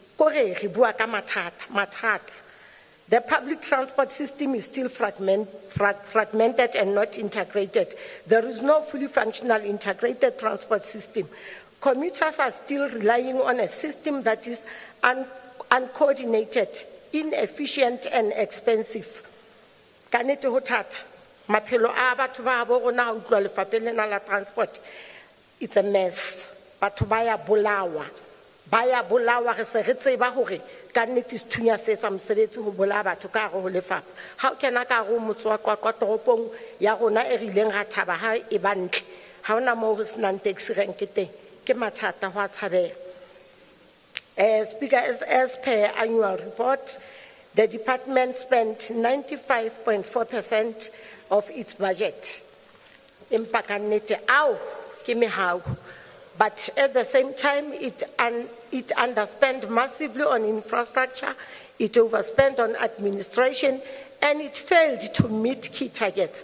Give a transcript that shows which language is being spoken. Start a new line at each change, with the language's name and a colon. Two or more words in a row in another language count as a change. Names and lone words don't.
English: The public transport system is still fragmented and not integrated. There is no fully functional integrated transport system. Commuters are still relying on a system that is uncoordinated, inefficient and expensive.
Southern Sotho: Kanete ho thata maphelo a batho ba bo rona ha utlwa lefapeng lena la transport,
English: it's a mess.
Southern Sotho: Batho ba ya bolawa re se re tseba hore ka nnete sethunya se sa mosebetsi ho bolaya batho ka hare ho lefapha. Ha o kena ka hare ho motse wa Qwaqwa toropong ya rona e rileng ra thaba ha e ba ntle ha ona moo ho senang
English: taxi rank
Southern Sotho: teng ke mathata ho a tshabela.
English: Speaker, as per annual report, the department spent 95.4% of its budget. But at the same time, it underspent massively on infrastructure, it overspent on administration, and it failed to meet key targets.